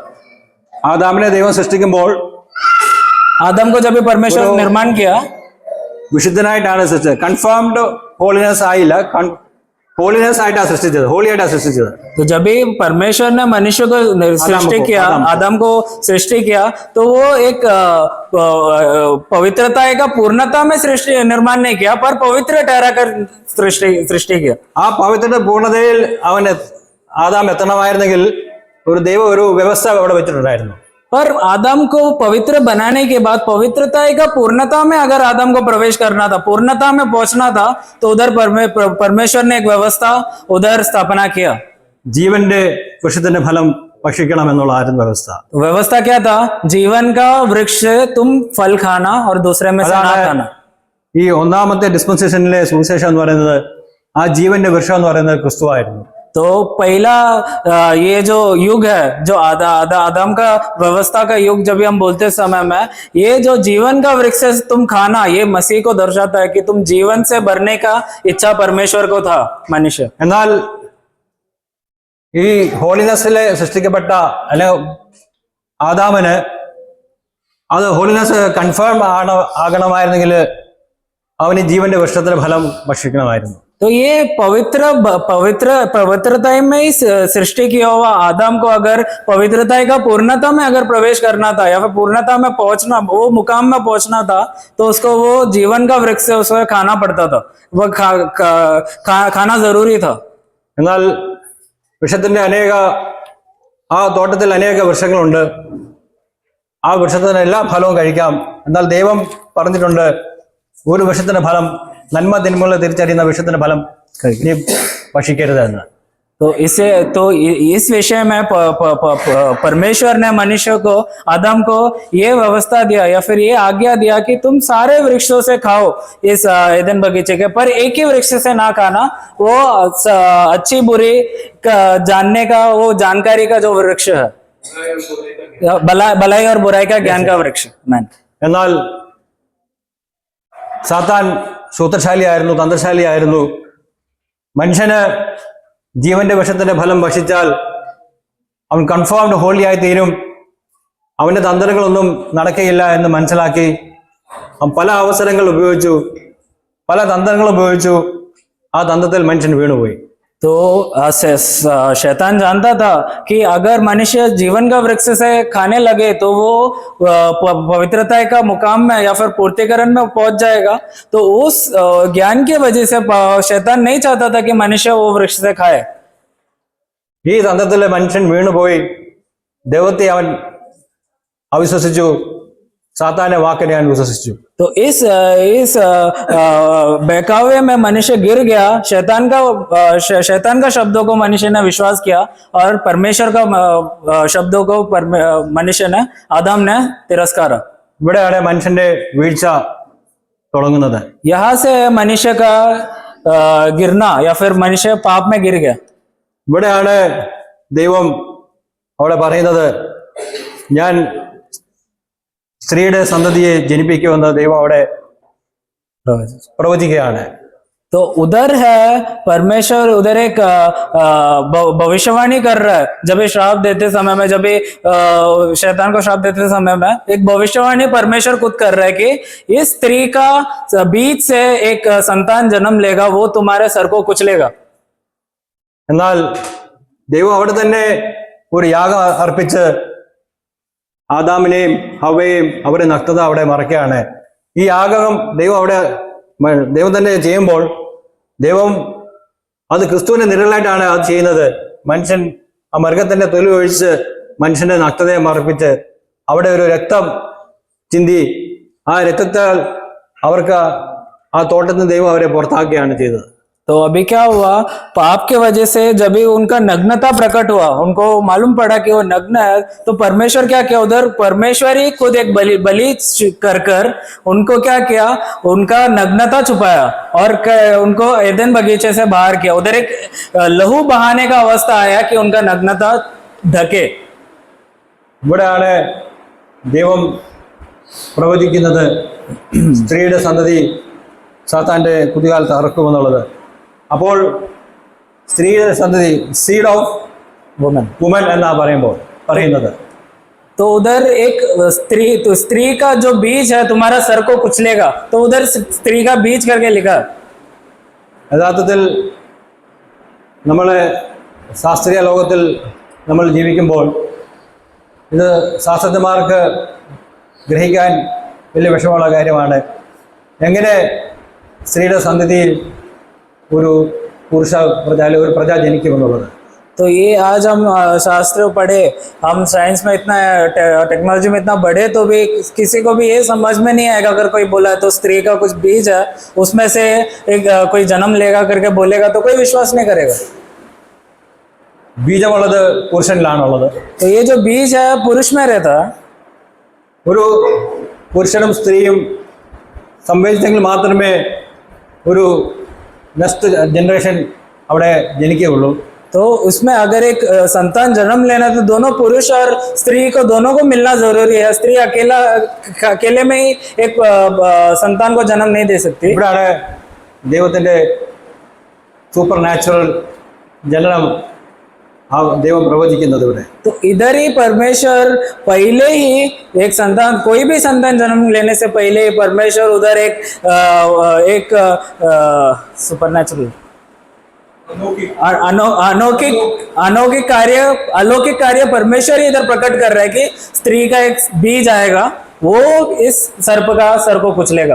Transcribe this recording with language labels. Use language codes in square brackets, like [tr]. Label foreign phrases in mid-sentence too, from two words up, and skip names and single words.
[ml] ആദാമിനെ ദൈവം സൃഷ്ടിക്കുമ്പോൾ [hi] आदम को जब भी परमेश्वर वो- निर्माण किया, [ml] വിശുദ്ധനായിട്ടാണ് സൃഷ്ടിച്ചത്. [en] confirmed holiness [ml] ആയില്ല, ഹോളിനെസ് ആയിട്ടാണ് സൃഷ്ടിച്ചത്, ഹോളി ആയിട്ടാണ് സൃഷ്ടിച്ചത്. [hi] तो जब भी परमेश्वर ने मनुष्य को सृष्टि किया, आदम को सृष्टि किया, तो वो एक पवित्रता का पूर्णता में सृष्टि निर्माण नहीं किया, पर पवित्र ठहरा कर सृष्टि किया. [ml] ആ പവിത്രയുടെ പൂർണ്ണതയിൽ ആദാം എത്തണമായിരുന്നെങ്കിൽ ഒരു വ്യവസ്ഥ അവിടെ വെച്ചിട്ടുണ്ടായിരുന്നു. [hi] पर आदम को पवित्र बनाने के बाद पवित्रता का पूर्णता में अगर आदम को प्रवेश करना था, पूर्णता में पहुंचना था, तो उधर परमेश्वर ने एक व्यवस्था उधर स्थापना किया. [ml] ജീവന്റെ വൃക്ഷത്തിന്റെ ഫലം ഭക്ഷിക്കണം എന്നുള്ള ആയിരുന്നു വ്യവസ്ഥ. [hi] तो व्यवस्था क्या था? जीवन का वृक्ष से तुम फल खाना और दूसरे में से ना [ml] അതാണ് [hi] खाना. [ml] ഈ ഒന്നാമത്തെ ഡിസ്പെൻസേഷനിലെ സുവിശേഷം എന്ന് പറയുന്നത്, ആ ജീവന്റെ വൃക്ഷം എന്ന് പറയുന്നത് ക്രിസ്തുവായിരുന്നു. [hi] तो पहला ये जो युग है, जो आदम का व्यवस्था का युग, जब भी हम बोलते समय में ये जो जीवन का वृक्ष से तुम खाना, ये मसीह को दर्शाता है कि तुम जीवन से भरने का इच्छा परमेश्वर को था मनुष्य. [ml] എന്നാൽ ഈ ഹോളിനെസ്സിലെ സൃഷ്ടിക്കപ്പെട്ട അല്ലെ ആദാമിന് അത് [en] holiness confirm [ml] ആകണമായിരുന്നെങ്കിൽ അവന് ജീവന്റെ വൃക്ഷത്തിന്റെ ഫലം ഭക്ഷിക്കണമായിരുന്നു. [hi] तो ये पवित्रता में ही सृष्टि किया हुआ आदम को अगर पवित्रता का पूर्णता में अगर प्रवेश करना था या फिर पूर्णता में पहुंचना, वो मुकाम में पहुंचना था, तो उसको वो जीवन का वृक्ष से उसको खाना पड़ता था, वो खाना जरूरी था. [ml] എന്നാൽ വൃക്ഷത്തിന്റെ ആ തോട്ടത്തിൽ അനേക വൃക്ഷങ്ങളുണ്ട്. ആ വൃക്ഷത്തിന് എല്ലാ ഫലവും കഴിക്കാം. എന്നാൽ ദൈവം പറഞ്ഞിട്ടുണ്ട്, ഒരു വൃക്ഷത്തിന്റെ ഫലം, നന്മ തിന്മകളെ തിരിച്ചറിയുന്ന വൃക്ഷത്തിന്റെ ഫലം നീ ഭക്ഷിക്കരുത് എന്ന്. तो इस विषय में परमेश्वर ने मनुष्य को, आदम को ये व्यवस्था दिया या फिर ये आज्ञा दिया कि तुम सारे वृक्षों से खाओ इस एदन बगीचे के, पर एक ही वृक्ष से ना खाना, वो अच्छी बुरी जानने का, वो जानकारी का जो वृक्ष है, भलाई और बुराई का ज्ञान का वृक्ष. എന്നാൽ സാത്താൻ സൂത്രശാലിയായിരുന്നു, തന്ത്രശാലിയായിരുന്നു. മനുഷ്യന് ജീവന്റെ വൃക്ഷത്തിന്റെ ഫലം ഭക്ഷിച്ചാൽ അവൻ [en] confirmed holy [ml] ആയി തീരും, അവന്റെ തന്ത്രങ്ങളൊന്നും നടക്കുകയില്ല എന്ന് മനസ്സിലാക്കി അവൻ പല അവസരങ്ങൾ ഉപയോഗിച്ചു, പല തന്ത്രങ്ങൾ ഉപയോഗിച്ചു. ആ തന്ത്രത്തിൽ മനുഷ്യൻ വീണുപോയി. [hi] तो शैतान जानता था कि अगर मनुष्य जीवन का वृक्ष से खाने लगे तो वो पवित्रता का मुकाम में या फिर पूर्तिकरण में पहुंच जाएगा। तो उस ज्ञान की वजह से शैतान नहीं चाहता था कि मनुष्य वो वृक्ष से खाए। [ml] ഈ തന്ത്രത്തിലെ മനുഷ്യൻ വീണുപോയി ദൈവത്തെ അവൻ അവിശ്വസിച്ചു, സാത്താന്റെ വാക്കിനെ അവൻ വിശ്വസിച്ചു. [hi] तो इस बहकावे में मनुष्य गिर गया। शैतान का शब्दों को मनुष्य ने विश्वास किया और परमेश्वर का शब्दों को मनुष्य ने आदम ने तिरस्कारा। [ml] ഇവിടെയാണ് മനുഷ്യന്റെ വീഴ്ച തുടങ്ങുന്നത്. [hi] यहाँ से मनुष्य का गिरना या फिर मनुष्य पाप में गिर गया। [ml] ഇവിടെയാണ് ദൈവം അവിടെ പറയുന്നത്, ഞാൻ സ്ത്രീയുടെ സന്തതിയെ ജനിപ്പിക്കുമെന്ന് ദൈവം അവിടെ പ്രവചിക്കുകയാണ്. [hi] तो उधर है परमेश्वर, उधर एक भविष्यवाणी कर रहा है। जब ये श्राप देते समय में, जब ये शैतान को श्राप देते समय में एक भविष्यवाणी परमेश्वर खुद कर रहा है कि इस स्त्री का बीज से एक संतान जन्म लेगा, वो तुम्हारे सर को कुचलेगा। [ml] എന്നാൽ ദൈവം അവിടെ തന്നെ ഒരു യാഗം അർപ്പിച്ച് ആദാമിനെയും ഹവ്വയെയും അവരുടെ നഗ്നത അവിടെ മറയ്ക്കുകയാണ്. ഈ യാഗം ദൈവം തന്നെ ചെയ്യുമ്പോൾ ദൈവം അത് ക്രിസ്തുവിന്റെ നിഴലായിട്ടാണ് അത് ചെയ്യുന്നത്. മനുഷ്യൻ ആ മൃഗത്തിന്റെ തൊലി ഒഴിച്ച് മനുഷ്യന്റെ നഗ്നതയെ മറപ്പിച്ച് അവിടെ ഒരു രക്തം ചിന്തി ആ രക്തത്താൽ അവർക്ക് ആ തോട്ടത്തിൽ നിന്ന് ദൈവം അവരെ പുറത്താക്കുകയാണ് ചെയ്തത്. [hi] तो अभी क्या हुआ, पाप के वजह से जब भी उनका नग्नता प्रकट हुआ, उनको मालूम पड़ा कि वो नग्न है, तो परमेश्वर क्या किया, उधर परमेश्वर ही खुद एक बलि कर उनको क्या किया, उनका नग्नता छुपाया और उनको एदन बगीचे से बाहर किया। उधर एक लहू बहाने का अवस्था आया कि उनका नग्नता ढके। [ml] ഇവിടെയാണ് ദൈവം പ്രവചിക്കുന്നത് സ്ത്രീയുടെ സന്തതി സാത്താന്റെ കുതികാലത്ത് അറക്കുമെന്നുള്ളത്. അപ്പോൾ സ്ത്രീയുടെ സന്തതി [en] seed of woman [ml] എന്നാ പറയുന്നത്. [hi] तो उधर एक स्त्री का जो बीज है तुम्हारा सर को कुचलेगा, तो उधर स्त्री का बीज करके लिखा। [ml] യഥാർത്ഥത്തിൽ നമ്മളെ ശാസ്ത്രീയ ലോകത്തിൽ നമ്മൾ ജീവിക്കുമ്പോൾ ഇത് ശാസ്ത്രജ്ഞന്മാർക്ക് ഗ്രഹിക്കാൻ വലിയ വിഷമമുള്ള കാര്യമാണ്. എങ്ങനെ സ്ത്രീയുടെ സന്തതിയിൽ ഒരു പുരുഷ പ്രജ അല്ലെങ്കിൽ ഒരു പ്രജ ജനിക്കുമെന്നുള്ളത്. [hi] तो ये आज हम शास्त्र पढ़े, हम साइंस में इतना, टेक्नोलॉजी में इतना बढ़े, तो भी किसी को भी ये समझ में नहीं आएगा। अगर कोई बोला तो स्त्री का कुछ बीज है, उसमें से एक कोई जन्म लेगा करके बोलेगा तो कोई विश्वास नहीं करेगा। [ml] ബീജമുള്ളത് പുരുഷനിലാണുള്ളത്. [hi] तो ये जो बीज है पुरुष में रहता है। [ml] ഒരു പുരുഷനും സ്ത്രീയും സംവേദിച്ചെങ്കിൽ മാത്രമേ ഒരു [en] next generation [ml] അവിടെ ജനിക്കുകയുള്ളൂ. [hi] तो उसमें अगर एक संतान जन्म लेना तो दोनों पुरुष और स्त्री को दोनों को मिलना जरूरी है। स्त्री अकेले में ही एक संतान को जन्म नहीं दे सकती। [ml] ഇവിടെയാണ് ദൈവത്തിന്റെ [en] super natural [ml] ജനനം ദൈവം പ്രവചിക്കുന്നത് ഇവിടെ. [hi] तो इधर ही परमेश्वर पहले ही एक संतान, कोई भी संतान जन्म लेने से पहले ही परमेश्वर उधर एक सुपरनैचुरल अलौकिक कार्य परमेश्वर ही इधर प्रकट कर रहा है कि स्त्री का एक बीज आएगा, वो इस सर को कुचलेगा।